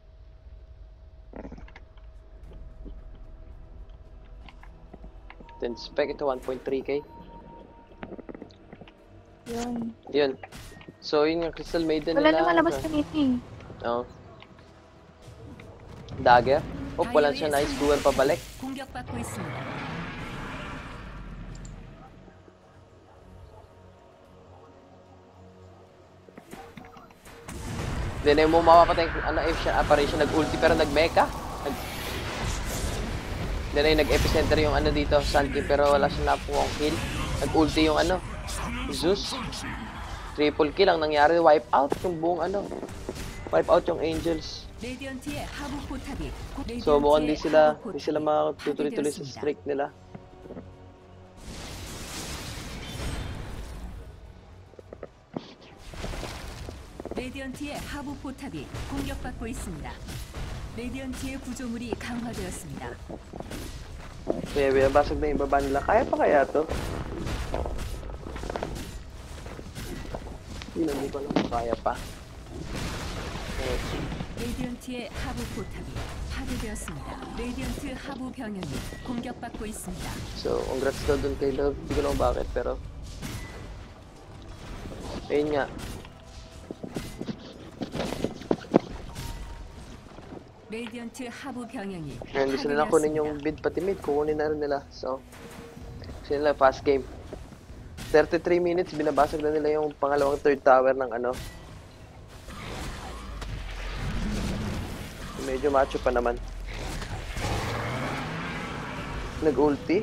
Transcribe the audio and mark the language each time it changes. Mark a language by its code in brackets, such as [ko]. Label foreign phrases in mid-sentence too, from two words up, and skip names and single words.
[tl] Then spec ito 1.3k. Yun. Yun. So, yun yung Crystal Maiden Wala nila. na malabas kanina eh. Oo. Dagger. Oh, wala siya. [en] Nice duel [tl] pabalik. [ko] 공격받고 있습니다. [tl] Then, yung mo mapapatay if siya apparition, nag-ulti pero nag-mecha. Then ay nag-epicenter yung dito, Sunky, pero wala siyang napukuha kill. Nag-ulti yung Zeus. Triple kill ang nangyari, [en] wipe out [tl] yung buong [en] wipe out [tl] yung Angels. [ko] 레디언트의 하부 포탑이 [tl] So mukhang di sila [ko] 하부 포탑이 [tl] makatutuloy-tuloy sa [ko] 파괴되었습니다. [tl] streak nila. [ko] 레디언트의 하부 포탑이 공격받고 있습니다. 레디언트의 구조물이 강화되었습니다. [tl] Kaya basag na yung baba nila. Kaya pa kaya to? Hindi ko alam kung kaya pa. [ko] 레디언트의 하부 포탑이 파괴되었습니다. 레디언트 하부 병력이 공격받고 있습니다. [tl] So, congrats daw dun kay Love. Hindi ko alam bakit, pero ayun nga. [ko] 레디언트 하부 병력이 [tl] Ngayon, gusto nila kunin yung bid pati mid. Kukunin na rin nila. So, gusto nila [en] fast game. [tl] 33 minutes, binabasag na nila yung pangalawang [en] third tower [tl] ng Medyo macho pa naman. Nag-ulti.